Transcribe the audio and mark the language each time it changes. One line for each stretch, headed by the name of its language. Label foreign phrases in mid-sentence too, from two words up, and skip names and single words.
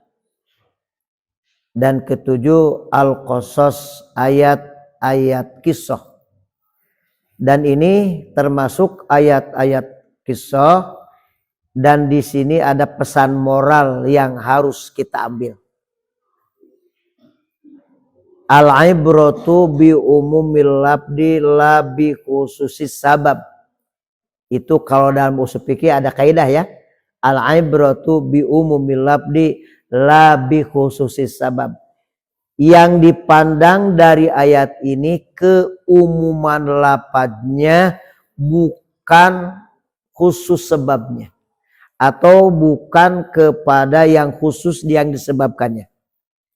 Indonesian: Dan ketujuh al-qasas, ayat-ayat kisah. Dan ini termasuk ayat-ayat kisah, dan di sini ada pesan moral yang harus kita ambil.
Arabic: العبرة بعموم اللفظ لا بخصوص السبب.
Indonesian: Itu kalau dalam usul fikih ada kaidah ya.
Arabic: العبرة بعموم اللفظ لا بخصوص السبب.
Indonesian: Yang dipandang dari ayat ini keumuman lafadznya, bukan khusus sebabnya, atau bukan kepada yang khusus yang disebabkannya.